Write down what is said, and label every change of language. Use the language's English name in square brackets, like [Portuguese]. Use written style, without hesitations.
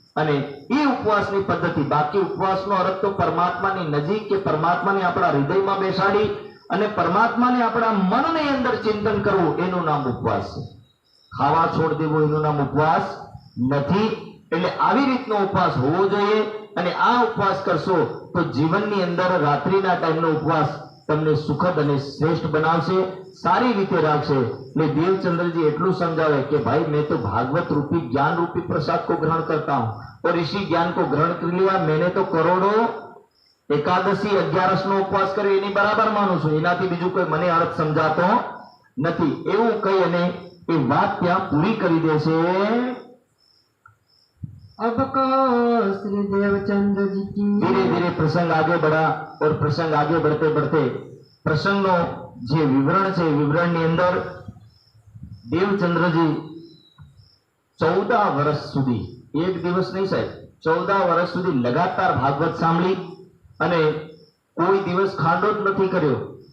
[Gujarati] અને એ ઉપવાસની પદ્ધતિ, બાકી ઉપવાસનો અર્થ તો પરમાત્માની નજીક કે પરમાત્માને આપણા હૃદયમાં બેસાડી અને પરમાત્માને આપણા મનની અંદર ચિંતન કરવું એનું નામ ઉપવાસ છે. ખાવા છોડ દેવો એનું નામ ઉપવાસ નથી. એટલે આવી રીતનો ઉપવાસ હોવો જોઈએ. અને આ ઉપવાસ કરશો તો જીવનની અંદર રાત્રિના ટાઈમનો ઉપવાસ તમને સુખદ અને શ્રેષ્ઠ બનાવશે, સારી રીતે રાખશે. એટલે [Hindi] देवचंद्र जी [Gujarati] એટલું સમજાવે કે ભાઈ [Hindi] मैं तो भागवत रूपी ज्ञान रूपी प्रसाद को ग्रहण करता हूं और इसी ज्ञान को ग्रहण कर लिया. मैंने तो करोड़ों एकादशी [Gujarati] 11 નો ઉપવાસ કર્યો એની બરાબર માનું છું, એનાથી બીજું કોઈ મને અર્થ સમજાતો નથી એવું કહી અને એ વાત ત્યાં પૂરી કરી દે છે. [Hindi] अब कहो श्री देवचंद्र जी की। धीरे धीरे प्रसंग आगे बढ़ा और प्रसंग आगे बढ़ते बढ़ते [Gujarati] प्रसंगનો જે વિવરણ છે વિવરણની અંદર દેવચંદ્રજી 14 વર્ષ સુધી, એક દિવસ નહીં સાહેબ, 14 વર્ષ સુધી લગાતાર ભાગવત સાંભળી અને કોઈ દિવસ ખાંડો જ નથી કર્યો.